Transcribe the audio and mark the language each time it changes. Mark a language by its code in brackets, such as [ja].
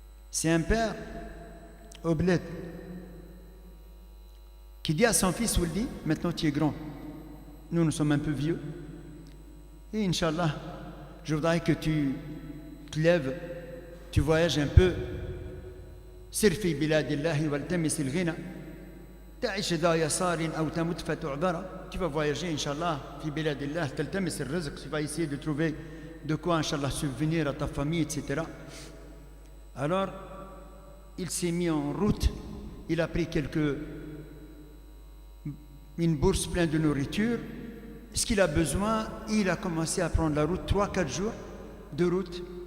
[fr] C'est un père au bled qui dit à son fils Ouldi, maintenant tu es grand, nous sommes un peu vieux, et Inch'Allah, je voudrais que tu te lèves, tu voyages un peu. [ar] سر في بلاد الله والتمس الغنى تعيش ذا يسار أو تمت فتعبر. [fr] Tu vas voyager Inch'Allah [ar] في بلاد الله تلتمس الرزق, [fr] tu vas essayer de trouver de quoi Inch'Allah subvenir à ta famille, etc. Alors il s'est mis en route, il a pris une bourse pleine de nourriture, ce qu'il a besoin, il a commencé à prendre la route, 3-4 jours de route.